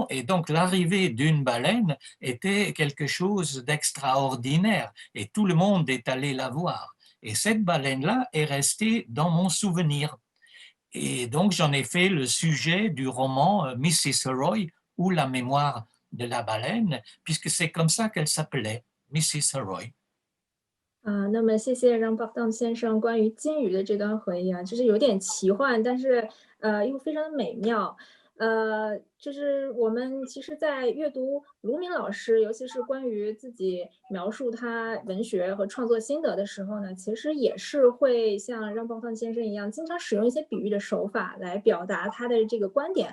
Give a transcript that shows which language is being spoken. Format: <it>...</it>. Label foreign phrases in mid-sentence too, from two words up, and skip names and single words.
<fr>Et donc l'arrivée d'une baleine était quelque chose d'extraordinaire. Et tout le monde est allé la voir. Et cette baleine-là est restée dans mon souvenir. Et donc j'en ai fait le sujet du roman Mrs. Roy, ou la mémoire de la baleine, puisque c'est comme ça qu'elle s'appelait, Mrs. Roy.</fr> <zh>那么谢谢让邦当先生关于金鱼的这段回忆啊，就是有点奇幻，但是又非常的美妙。就是我们其实，在阅读卢敏老师，尤其是关于自己描述他文学和创作心得的时候呢，其实也是会像让邦当先生一样，经常使用一些比喻的手法来表达他的这个观点。</zh>